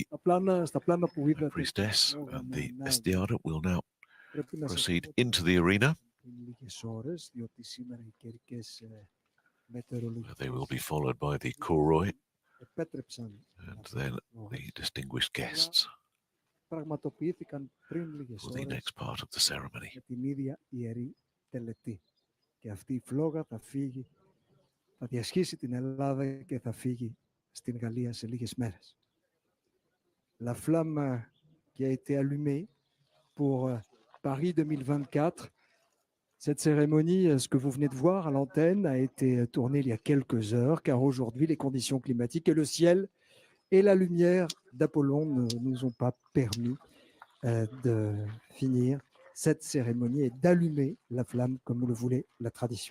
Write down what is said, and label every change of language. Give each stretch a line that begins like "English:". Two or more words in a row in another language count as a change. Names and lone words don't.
Greek: Στα πλάνα που είδατε,
English: priestess and the
Greek: να
English: estiada, will now
Greek: πρέπει να σας
English: proceed
Greek: πω
English: into the arena.
Greek: πριν λίγες ώρες, διότι σήμερα οι καιρικές
English: They will
Greek: μετεωρολογικές
English: be followed by the kouroi
Greek: επέτρεψαν
English: and then the distinguished guests
Greek: πραγματοποιήθηκαν πριν λίγες
English: for the
Greek: ώρες
English: next part of the ceremony.
Greek: με την ίδια ιερή τελετή. Και αυτή η φλόγα θα φύγει, θα διασχίσει την Ελλάδα και θα φύγει στην Γαλλία σε λίγες μέρες.
French: La flamme qui a été allumée pour Paris 2024, cette cérémonie, ce que vous venez de voir à l'antenne, a été tournée il y a quelques heures, car aujourd'hui, les conditions climatiques et le ciel et la lumière d'Apollon ne nous ont pas permis de finir cette cérémonie et d'allumer la flamme comme le voulait la tradition.